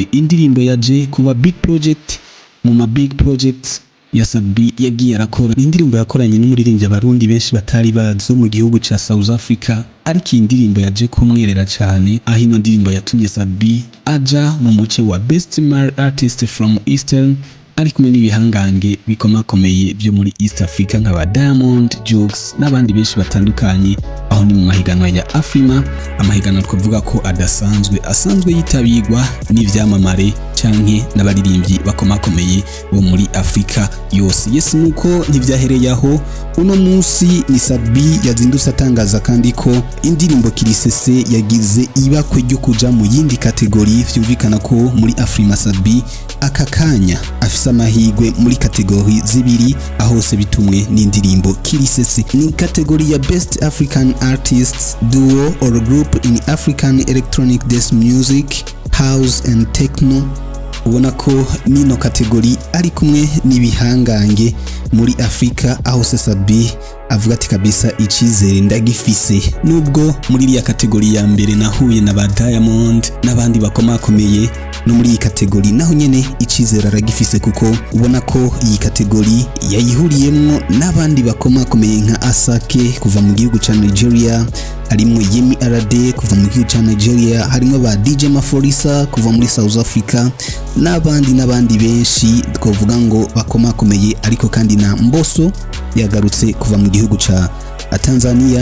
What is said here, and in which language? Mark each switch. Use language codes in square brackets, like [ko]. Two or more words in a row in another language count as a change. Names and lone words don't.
[rn] Indirimbo yaje kuba [en] big project [rn] mu ma [en] big projects [rn] ya Sat-B yagiye arakora. Indirimbo yakoranye n'umuririmbyi abarundi benshi batari bazo mu gihugu ca South Africa, ariko indirimbo yaje kumwerera cyane, aho ino ndirimbo yatumye Sat-B aja mu muce wa [en] best male artist from Eastern, [rn] ari kumwe n'ibihangange bikomakomeye byo muri East Africa nk'aba Diamond, Jux n'abandi benshi batandukanye, aho ni mu mahiganwa ya AFRIMA, amahiganwa twavuga ko asanzwe yitabirwa n'ivyamamare canke n'abaririmbyi bakomakomeye bo muri Afrika yose. Yes, nuko ntivyahereye aho. Uno munsi ni Sat-B yazindutse atangaza kandi ko indirimbo Kirisese yagize ibakwe ryo kuja mu yindi kategori. Vyumvikana ko muri AFRIMA Sat-B aka kanya afise amahigwe muri kategori zibiri, aho hose bitumwe n'indirimbo Kirisese. Ni kategori ya Best African Artists Duo or Group in African Electronic Dance Music, House and Techno. Ubona ko nino kategori ari kumwe n'ibihangange muri Afrika, aho Sat-B avuga ati kabisa icizere ndagifise. Nubwo muri iriya kategori ya mbere nahuye na ba Diamond n'abandi bakomakomeye, no muri iyi kategori naho nyene icizere aragifise, kuko ubona ko iyi kategori yayihuriyemwo n'abandi bakomakomeye nka Asake kuva mu gihugu ca Nigeria, harimwo Yemi Alade kuva mu gihugu ca Nigeria, harimwo ba DJ Maforisa kuva muri South Africa n'abandi benshi twavuga ngo bakomakomeye, ariko kandi na Mbosso yagarutse kuva mu gihugu ca Tanzania.